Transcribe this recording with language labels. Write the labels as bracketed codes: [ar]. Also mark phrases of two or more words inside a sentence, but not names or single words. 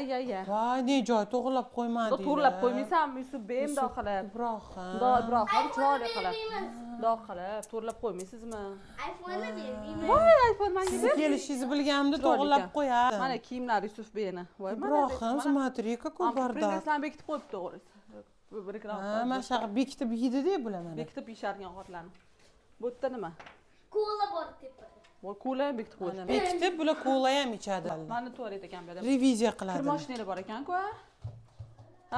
[uz] Voy, ne joy to'g'irlab qo'ymadinglar. To'g'rilab qo'ymaysanmi Yusufbek mundoq qilib? Ibrohim. Ibrohim chiroyli qilib. Mundoq qilib, to'g'rilab qo'ymaysizmi? iPhone'ni bermayman. Voy, iPhone menga Siz ber. kelishingizni bilganimda Chiroyli to'g'irlab ekan. qo'yardim. Mana kiyimlar Yusufbekni. Voy, Ibrohim, [ru] смотри, какой бардак. [uz] Printerlarni bekitib qo'yibdi o'g'lingiz. Bu reklama. Ha, mana shunaqa bekitib yeydi-da bular. Bekitib yishargan ovqatlarni. Bu yerda nima? Ko'la bor tepada. Voy, ko'la ham bekitib qo'ydi. Bekitib bular kola ham ichadi. Mani tualet ekan bu yerda. Reviziya Kir qiladi. mashinalar bor ekan-ku. Ha?